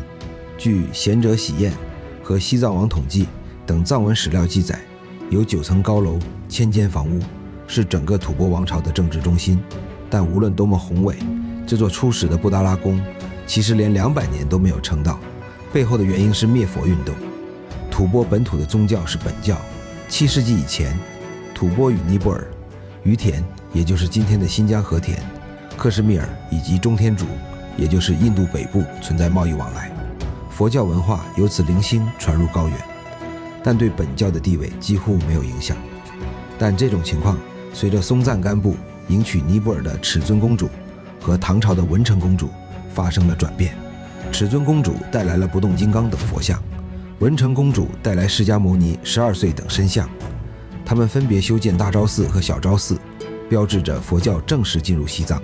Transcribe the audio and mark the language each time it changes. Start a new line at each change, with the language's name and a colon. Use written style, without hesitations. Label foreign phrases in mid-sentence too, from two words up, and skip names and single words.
Chinese: 據《賢者喜宴》和《西藏王統記》等藏文史料記載，有9層高樓、1000間房屋，是整個吐蕃王朝的政治中心。但無論多麼宏偉，這座初始的布達拉宮其實連200年都沒有撐到，背後的原因是滅佛運動。吐蕃本土的宗教是本教。7世紀以前，吐蕃與尼泊爾、於田，也就是今天的新疆和田、克什米爾以及中天竺，也就是印度北部存在貿易往來，佛教文化由此零星傳入高原，但對本教的地位幾乎沒有影響。但這種情況隨着松贊干布迎娶尼泊爾的尺尊公主和唐朝的文成公主發生了轉變。尺尊公主帶來了不動金剛等佛像，文成公主帶來釋迦牟尼12歲等身像，他們分別修建大昭寺和小昭寺，標誌着佛教正式進入西藏。